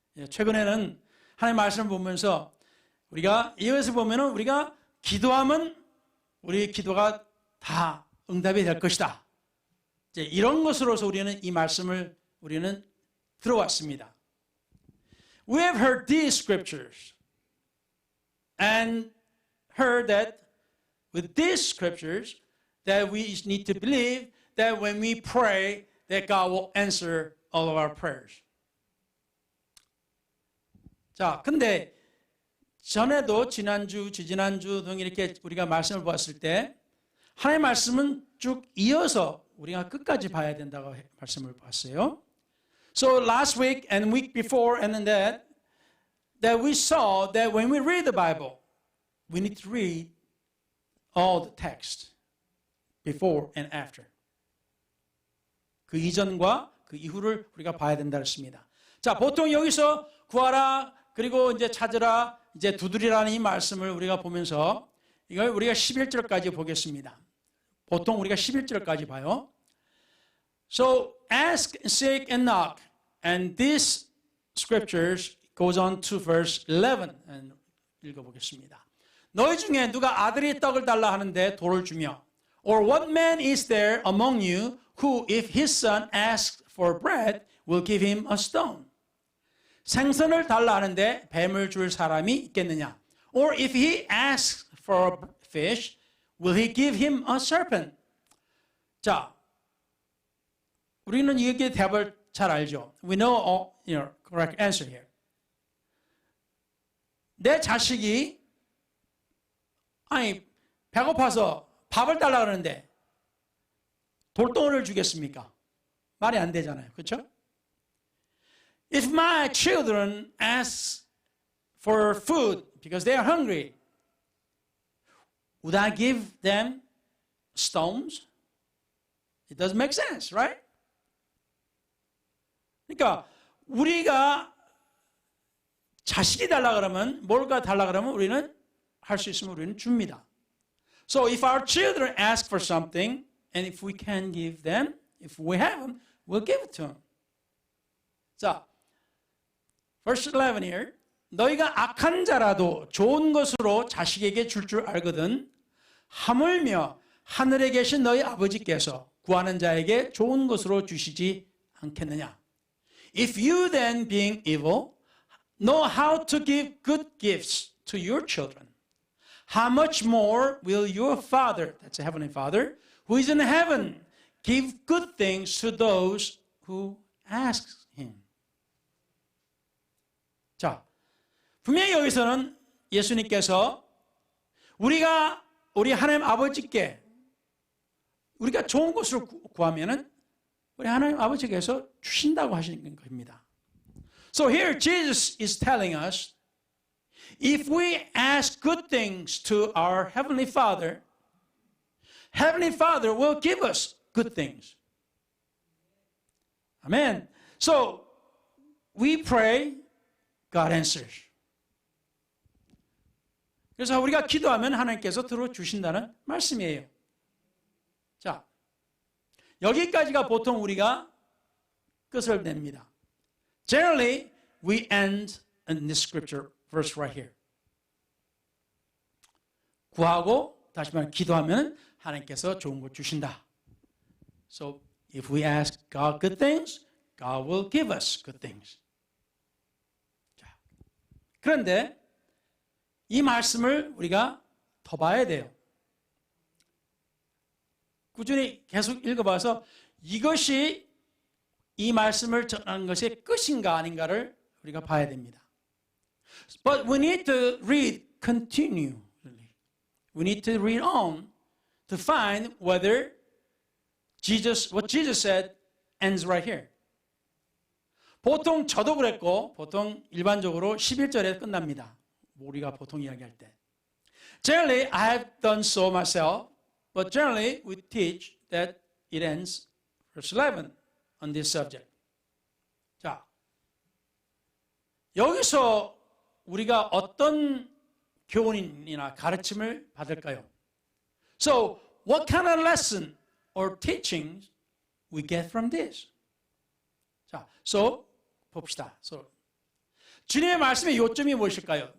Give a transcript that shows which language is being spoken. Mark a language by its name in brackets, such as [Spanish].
[Korean] 최근에는 하나님의 말씀을 보면서 우리가 이것을 보면은 우리가 기도하면 우리 기도가 다 응답이 될 것이다. 이제 이런 것으로서 우리는 이 말씀을 우리는 들어왔습니다. [English] We have heard these scriptures and heard that with these scriptures that we need to believe that when we pray that God will answer all of our prayers. [Korean] 자, 근데 전에도 지난주, 지지난주 등 이렇게 우리가 말씀을 보았을 때 하나님의 말씀은 쭉 이어서 우리가 끝까지 봐야 된다고 말씀을 봤어요. [English] So last week and week before and then that we saw that when we read the Bible, we need to read all the text before and after. [Korean] 그 이전과 그 이후를 우리가 봐야 된다 했습니다. 자, 보통 여기서 구하라 그리고 이제 찾으라 이제 두드리라는 이 말씀을 우리가 보면서 이걸 우리가 11절까지 보겠습니다. 보통 우리가 11절까지 봐요. [English] So ask, seek, and knock. And these scriptures goes on to verse 11. [Korean] And 읽어보겠습니다. 너희 중에 누가 아들이 떡을 달라 하는데 돌을 주며 [English] Or what man is there among you who if his son asks for bread will give him a stone? [Korean] 생선을 달라 하는데 뱀을 줄 사람이 있겠느냐? [English] Or if he asks for a fish, will he give him a serpent? [Korean] 자, 우리는 이게 답을 잘 알죠. [English] We know all, correct answer here. [Korean] 내 자식이 배고파서 밥을 달라 그러는데 돌덩어리를 주겠습니까? 말이 안 되잖아요. 그렇죠? [English] If my children ask for food because they are hungry, would I give them stones? It doesn't make sense, right? [Korean] 그러니까 우리가 자식이 달라 그러면 뭘가 달라 그러면 우리는 할 수 있으면 우리는 줍니다. [English] So if our children ask for something and if we can give them, if we have them, we'll give it to them. 자, verse 11 here. [Korean] 너희가 악한 자라도 좋은 것으로 자식에게 줄 알거든 하물며 하늘에 계신 너희 아버지께서 구하는 자에게 좋은 것으로 주시지 않겠느냐. [English] If you then being evil know how to give good gifts to your children, how much more will your Father, that's the Heavenly Father, who is in heaven, give good things to those who ask Him. [Korean] 자, 분명히 여기서는 예수님께서 우리 하나님 아버지께 우리가 좋은 것을 구하면은 우리 하나님 아버지께서 주신다고 하시는 겁니다. [English] So here Jesus is telling us, if we ask good things to our Heavenly Father, Heavenly Father will give us good things. Amen. So we pray, God answers. [Korean] 그래서 우리가 기도하면 하나님께서 들어주신다는 말씀이에요. 자, 여기까지가 보통 우리가 끝을 냅니다. [English] Generally, we end in this scripture verse right here. [Korean] 구하고 다시 말해 기도하면 하나님께서 좋은 것 주신다. [English] So if we ask God good things, God will give us good things. [Korean] 자, 그런데 이 말씀을 우리가 더 봐야 돼요. 꾸준히 계속 읽어봐서 이것이 이 말씀을 전하는 것의 끝인가 아닌가를 우리가 봐야 됩니다. [English] But we need to read continually. We need to read on to find whether what Jesus said ends right here. [Korean] 보통 저도 그랬고 보통 일반적으로 11절에 끝납니다. 우리가 보통 이야기할 때. [English] Generally, I have done so myself, but generally we teach that it ends verse 11 on this subject. [Korean] 자, 여기서 우리가 어떤 교훈이나 가르침을 받을까요? [English] So, what kind of lesson or teachings we get from this? [Korean] 자, so 봅시다. So, 주님의 말씀의 요점이 무엇일까요?